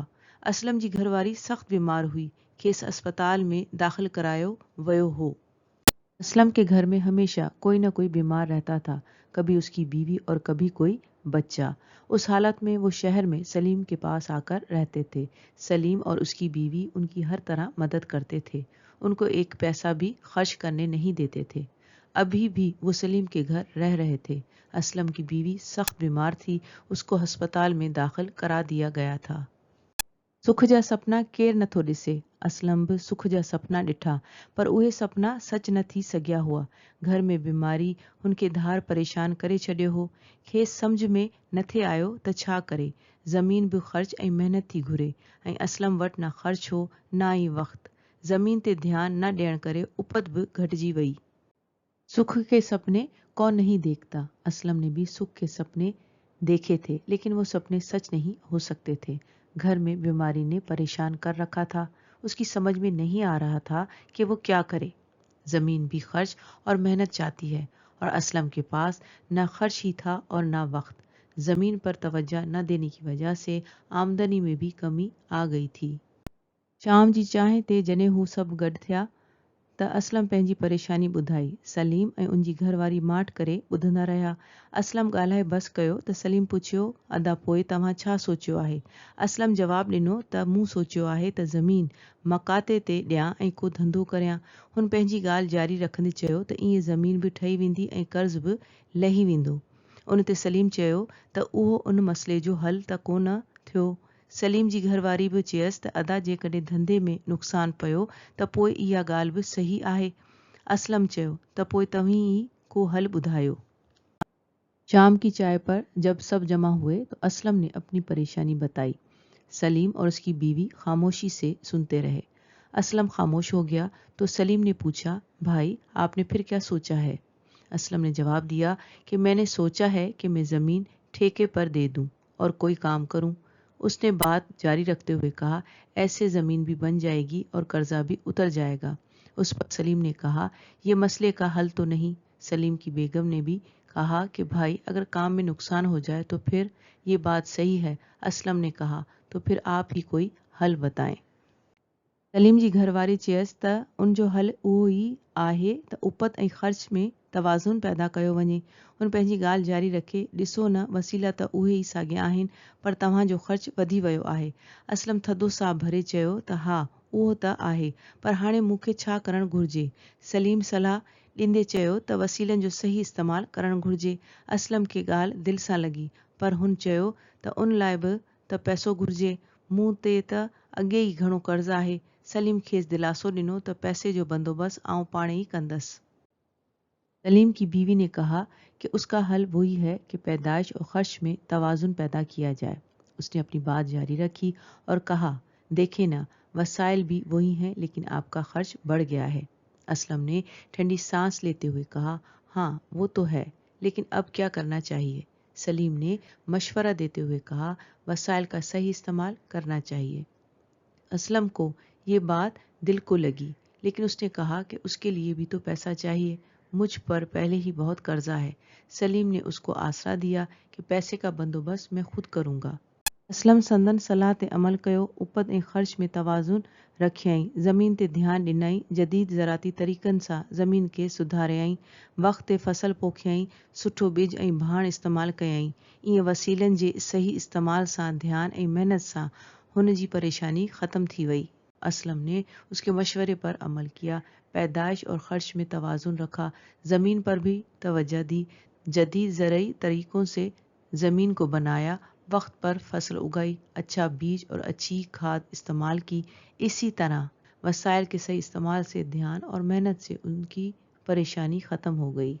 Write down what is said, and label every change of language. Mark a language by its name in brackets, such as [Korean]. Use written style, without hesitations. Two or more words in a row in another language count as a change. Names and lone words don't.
[Sindhi] असलम जी घरवारी सख़्त बीमार हुई। खेसि अस्पताल में दाख़िल करायो वियो हो। [Hindi] असलम के घर में हमेशा कोई न कोई बीमार रहता था, कभी उसकी बीवी और कभी कोई बच्चा। उस हालत में वो शहर में सलीम के पास आकर रहते थे। सलीम और उसकी बीवी उनकी हर तरह मदद करते थे। उनको एक पैसा भी खर्च करने नहीं देते थे। अभी भी वो सलीम के घर रह रहे थे। असलम की बीवी सख्त बीमार थी। उसको अस्पताल में दाखिल करा दिया गया था। [Sindhi] सुख जा सपना केरु नथो ॾिसे। असलम बि सुख जा सपना ॾिठा, पर उहे सपना सच न थी सघिया हुआ। घर में बीमारी हुनखे धार परेशान करे छॾियो हो। खेसि सम्झ में न थे आयो त छा करे। ज़मीन बि ख़र्च ऐं महिनत थी घुरे, ऐं असलम वटि न ख़र्च हो न ई वक़्तु। ज़मीन ते ध्यानु न ॾियण करे उपत बि घटिजी वई। [Hindi] सुख के सपने कौन नहीं देखता। असलम ने भी सुख के सपने देखे थे, लेकिन वो सपने सच नहीं हो सकते थे। घर में बीमारी ने परेशान कर रखा था। उसकी समझ में नहीं आ रहा था कि वो क्या करे। ज़मीन भी खर्च और मेहनत चाहती है, और असलम के पास ना खर्च ही था और ना वक्त। ज़मीन पर तवज्जो न देने की वजह से आमदनी में भी कमी आ गई थी। [Sindhi] शाम जी चांहि ते जॾहिं हू सभु गॾु थिया त असलम पंहिंजी परेशानी ॿुधाई। सलीम ऐं उनजी घरवारी माठ करे ॿुधंदा रहिया। असलम ॻाल्हाए बसि कयो त सलीम पुछियो, अदा पोइ तव्हां छा सोचियो आहे? असलम जवाबु ॾिनो त मूं सोचियो आहे त ज़मीन मकाते ते ॾियां ऐं को धंधो करियां। हुन पंहिंजी ॻाल्हि जारी रखंदे चयो त ईअं ज़मीन बि ठही वेंदी ऐं कर्ज़ बि लही वेंदो। उन ते सलीम चयो त उहो उन मसइले जो हल त कोन थियो। सलीम जी घरवारी बि चयसि त अदा जेकॾहिं धंधे में नुक़सानु पियो त पोइ इहा ॻाल्हि बि सही आहे। असलम चयो त पोइ तव्हीं ई को हल ॿुधायो। [Hindi] शाम की चाय पर जब सब जमा हुए तो असलम ने अपनी परेशानी बताई। सलीम और उसकी बीवी खामोशी से सुनते रहे। असलम खामोश हो गया तो सलीम ने पूछा, भाई आपने फिर क्या सोचा है? असलम ने जवाब दिया कि मैंने सोचा है कि मैं ज़मीन ठेके पर दे दूं और कोई काम करूं। उसने बात जारी रखते हुए कहा, ऐसे ज़मीन भी बन जाएगी और कर्जा भी उतर जाएगा। उस पर सलीम ने कहा, यह मसले का हल तो नहीं। सलीम की बेगम ने भी कहा कि भाई अगर काम में नुकसान हो जाए तो फिर? ये बात सही है। असलम ने कहा, तो फिर आप ही कोई हल बताएं। [Sindhi] सलीम जी घरवारी चयसि त उन जो हल उहो ई आहे त उपत ऐं ख़र्च में तवाज़ुन पैदा कयो वञे। हुन पंहिंजी ॻाल्हि जारी रखे, ॾिसो न वसीला त उहे ई साॻिया आहिनि, पर तव्हांजो ख़र्च वधी वियो आहे। असलम थधो साहु भरे चयो त हा उहो त आहे, पर हाणे मूंखे छा करणु घुरिजे? सलीम सलाह ॾींदे चयो त वसीलनि जो सही इस्तेमालु करणु घुरिजे। असलम खे ॻाल्हि दिलि सां लॻी, पर हुन चयो त उन लाइ बि त पैसो घुरिजे। मूं ते त अॻे ई घणो कर्ज़ु आहे। सलीम खेसि दिलासो ॾिनो त पैसे जो बंदोबस्त आउं पाणे ई कंदसि। [Hindi] सलीम की बीवी ने कहा कि उसका हल वही है कि पैदाइश और खर्च में तवाज़ुन पैदा किया जाए। उसने अपनी बात जारी रखी और कहा, देखे ना, वसाइल भी वही हैं लेकिन आपका खर्च बढ़ गया है। असलम ने ठंडी सांस लेते हुए कहा, हाँ वो तो है, लेकिन अब क्या करना चाहिए? सलीम ने मशवरा देते हुए कहा, वसाइल का सही इस्तेमाल करना चाहिए। असलम को ये बात दिल को लगी, लेकिन उसने कहा कि उसके लिए भी तो पैसा चाहिए। मुझ पर पहले ही बहुत कर्जा है। सलीम ने उसको आसरा दिया कि पैसे का बंदोबस्त मैं खुद करूँगा। [Sindhi] असलम संदन सलाह ते अमल कयो, उपत ऐं ख़र्च में तवाज़ुन रखियईं, ज़मीन ते ध्यानु ॾिनई, जदीद ज़राती तरीक़नि सां ज़मीन खे सुधारियईं, वक़्त ते फ़सल पोखियईं, सुठो ॿिज ऐं भाण इस्तेमालु कयईं। ईअं वसीलनि जे सही इस्तेमाल सां ध्यानु ऐं महिनत सां हुन जी परेशानी ख़त्म थी वई। [Hindi] असलम ने उसके मशवरे पर अमल किया, पैदाइश और ख़र्च में तवाज़ुन रखा, ज़मीन पर भी तवज्जो दी, जदीद ज़रई तरीक़ों से ज़मीन को बनाया, वक्त पर फसल उगाई, अच्छा बीज और अच्छी खाद इस्तेमाल की। इसी तरह वसाइल के सही इस्तेमाल से ध्यान और मेहनत से उनकी परेशानी ख़त्म हो गई।